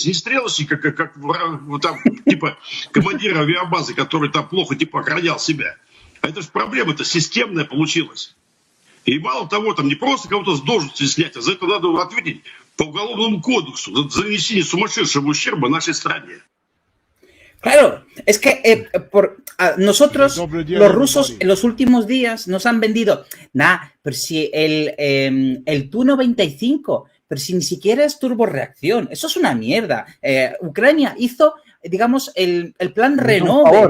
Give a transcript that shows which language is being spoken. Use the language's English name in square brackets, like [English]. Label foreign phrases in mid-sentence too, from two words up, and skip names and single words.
[Russian] Не стрелочника, как там, типа командира авиабазы, который там плохо типа охранял себя. А это же проблема-то системная получилась. И мало того, там не просто кого-то с должности снять, а за это надо ответить по уголовному кодексу за нанесение сумасшедшего ущерба нашей стране. [Spanish] Claro, es que nosotros, los rusos, en los últimos días nos han vendido, pero si el Tu-95, pero si ni siquiera es turborreacción, eso es una mierda. Ucrania hizo, digamos, el plan Renove.